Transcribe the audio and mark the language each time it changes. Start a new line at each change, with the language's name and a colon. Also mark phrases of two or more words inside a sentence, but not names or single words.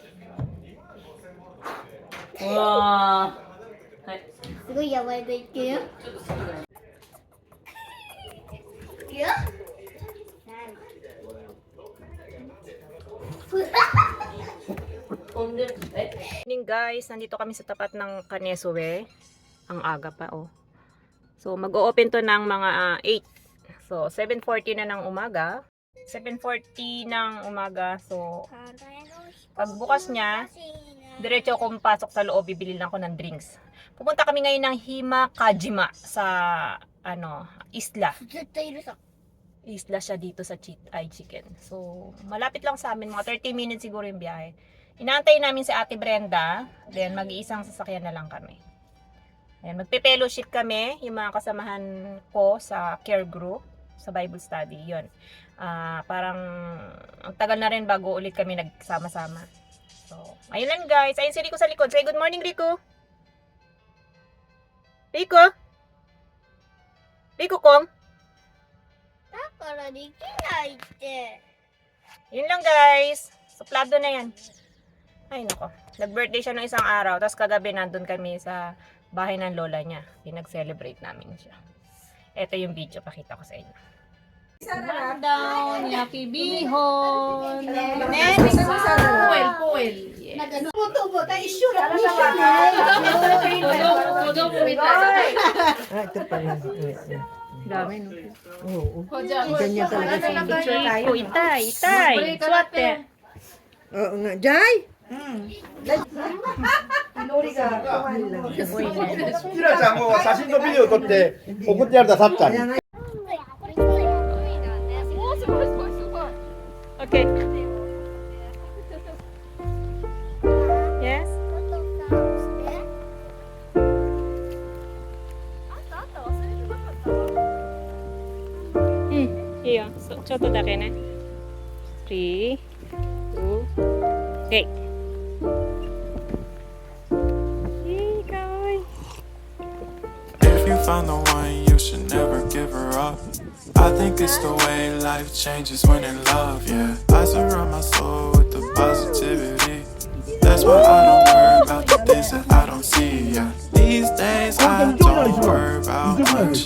Japanese: ー。うわー。はい。すごいやばいといくよ。いくよ。飛んでる。
English: Morning guys,
Filipino: nandito kami sa tapat ng Kanesue. Ang aga pa oh. So mag-o-open to ng mga 8. So 7:40 na ng umaga. 7:40 ng umaga. So pagbukas niya, diretso akong pasok sa loob, bibili lang ako ng drinks. Pupunta kami ngayon ng Himakajima sa isla.
Japanese: ずっといるさ。
Filipino: Isla siya dito sa Chitai Chicken. So, malapit lang sa amin. Mga 30 minutes siguro yung biyahe. Inaantay namin si Ate Brenda. Then, mag-iisang sasakyan na lang kami. Ayan, magpe-fellowship kami. Yung mga kasamahan ko sa care group, sa Bible study. Yun. Parang, ang tagal na rin bago ulit kami nagsama-sama. So, ayun lang guys. Ayun si Rico sa likod.
English: Say good morning, Rico.
Filipino: Rico? Rico, Kong?
Japanese: だからできないって。
Filipino: Yun lang guys. Suplado na yan. Ay nako. Nag-birthday siya nung isang araw. Tapos kagabi nandun kami sa bahay ng lola niya. Pinag-celebrate namin siya. Ito yung video. Pakita ko sa inyo. Down, Happy Bihon. Next. Poel. Dami no. Ganyan talaga sa Picture tayo. Itay. Swate. Oo nga. Jai!
Japanese: キラちゃんも写真とビデオ撮って送ってやるださっちゃんに。 Okay. Yes? Iyo. So, ちょっとだけね。3, 2, 8. Hey, かわいい。
English: if you found the one, you should never give her up. I think it's the way life changes when in love, yeah. I surround my soul with the positivity. That's why I don't worry about the things that I don't see, yeah. These days I don't worry about much.